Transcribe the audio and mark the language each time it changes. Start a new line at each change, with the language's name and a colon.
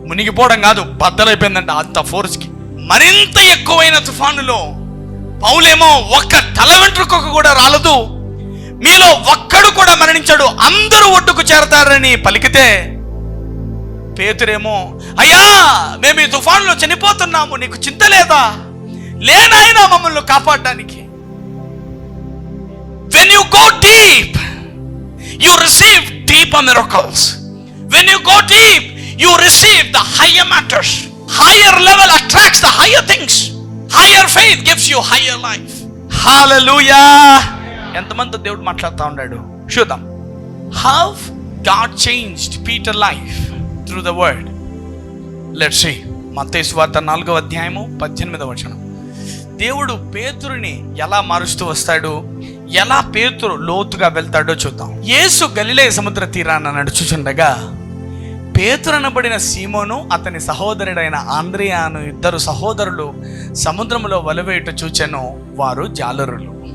Telugu: మునిగిపోవడం కాదు, బద్దలైపోయిందంట అంత ఫోర్స్కి. మరింత ఎక్కువైన తుఫానులో పౌలేమో ఒక్క తల వెంట్రుక కూడా రాలదు, మీలో ఒక్కడు కూడా మరణించాడు, అందరూ ఒడ్డుకు చేరతారని పలికితే, పేతురేమో అయ్యా మేము ఈ తుఫాన్లో చనిపోతున్నాము, నీకు చింత లేదా? లేనాయనా మమ్మల్ని కాపాడడానికి.
English: When you go deep, you receive deeper miracles. When you go deep, you receive the higher matters. Higher level attracts the higher things. Higher faith gives you higher life. Hallelujah!
Telugu: ఎంతమంది దేవుడు మాట్లాడుతూ ఉన్నాడు చూద్దాం.
English: How God changed Peter's life through the word. Let's see.
Telugu: మత్తయి సువార్త 4వ అధ్యాయము 18వ వచనం. దేవుడు పేతురుని ఎలా మారుస్తూ వస్తాడు, ఎలా పేతురు లోతుగా వెళ్తాడో చూద్దాం. యేసు గలిలయ సముద్ర తీరాన నడుచుచుండగా పేతురు అనబడిన సీమోను, అతని సహోదరుడైన ఆంద్రియా అను 2 సహోదరులు సముద్రంలో వలవేయుట చూచెను. వారు జాలరులు.